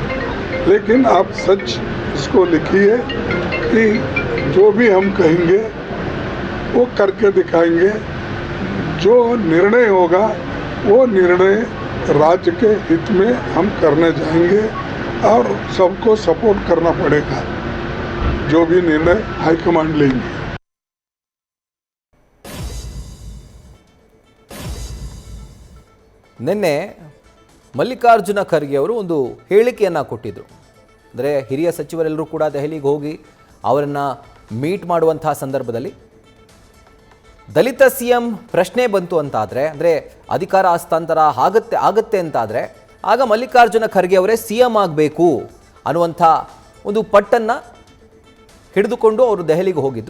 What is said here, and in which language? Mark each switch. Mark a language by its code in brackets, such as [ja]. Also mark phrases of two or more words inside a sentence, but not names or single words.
[hi] लेकिन आप सच इसको लिखिए कि जो भी हम कहेंगे वो करके दिखाएंगे। जो निर्णय होगा वो निर्णय राज्य के हित में हम करने जाएंगे और सबको सपोर्ट करना पड़ेगा, जो भी निर्णय हाईकमांड लेंगे। [kn] ನಿನ್ನೆ ಮಲ್ಲಿಕಾರ್ಜುನ ಖರ್ಗೆ ಅವರು ಒಂದು ಹೇಳಿಕೆಯನ್ನು ಕೊಟ್ಟಿದ್ದರು. ಅಂದರೆ ಹಿರಿಯ ಸಚಿವರೆಲ್ಲರೂ ಕೂಡ ದೆಹಲಿಗೆ ಹೋಗಿ ಅವರನ್ನು ಮೀಟ್ ಮಾಡುವಂಥ ಸಂದರ್ಭದಲ್ಲಿ ದಲಿತ CM ಪ್ರಶ್ನೆ ಬಂತು ಅಂತಾದರೆ, ಅಂದರೆ ಅಧಿಕಾರ ಹಸ್ತಾಂತರ ಆಗತ್ತೆ ಅಂತಾದರೆ ಆಗ ಮಲ್ಲಿಕಾರ್ಜುನ ಖರ್ಗೆ ಅವರೇ CM ಆಗಬೇಕು ಅನ್ನುವಂಥ ಒಂದು ಪಟ್ಟನ್ನು ಹಿಡಿದುಕೊಂಡು ಅವರು ದೆಹಲಿಗೆ ಹೋಗಿದ್ದರು.